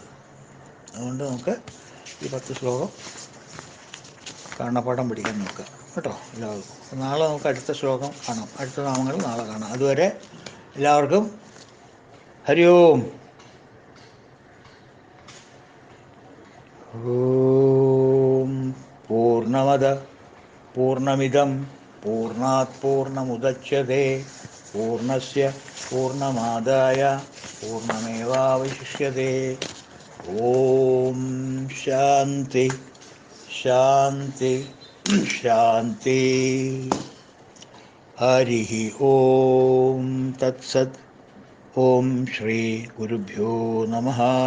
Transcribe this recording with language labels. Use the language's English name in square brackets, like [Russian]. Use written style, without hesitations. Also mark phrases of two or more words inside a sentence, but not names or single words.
[Malayalam] അതുകൊണ്ട് നമുക്ക് ഈ 10 ശ്ലോകം കാണാപ്പാഠം പഠിക്കാൻ നോക്കുക കേട്ടോ എല്ലാവർക്കും. നാളെ നമുക്ക് അടുത്ത ശ്ലോകം കാണാം, അടുത്ത നാമങ്ങൾ നാളെ കാണാം. അതുവരെ എല്ലാവർക്കും ഹരി ഓം. [Sanskrit] ഓം പൂർണ്ണമദ പൂർണ്ണമിദം പൂർണ്ണാത് പൂർണ്ണമുദച്യതേ പൂർണ്ണസ്യ പൂർണ്ണമാദായ പൂർണ്ണമേവാവശിഷ്യതേ. ഓം ശാന്തി ശാന്തി ശാന്തി. ഹരി ഓം തത്സത്. ഓം ശ്രീ ഗുരുഭ്യോ നമഃ.